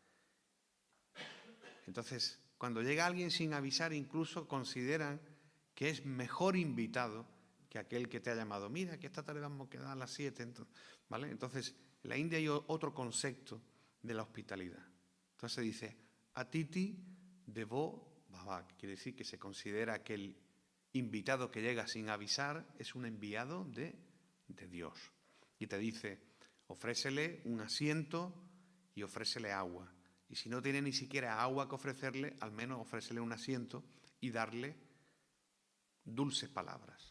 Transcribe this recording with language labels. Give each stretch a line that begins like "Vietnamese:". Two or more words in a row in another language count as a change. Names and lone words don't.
Spanish: Entonces, cuando llega alguien sin avisar, incluso consideran que es mejor invitado que aquel que te ha llamado. Mira, que esta tarde vamos a quedar a las 7. ¿Vale? Entonces, en la India hay otro concepto de la hospitalidad. Entonces dice,
Sanskrit: अतिथि देवो भव,
Spanish: que quiere decir que se considera que el invitado que llega sin avisar es un enviado de Dios. Y te dice, ofrécele un asiento y ofrécele agua. Y si no tiene ni siquiera agua que ofrecerle, al menos ofrécele un asiento y darle dulces palabras.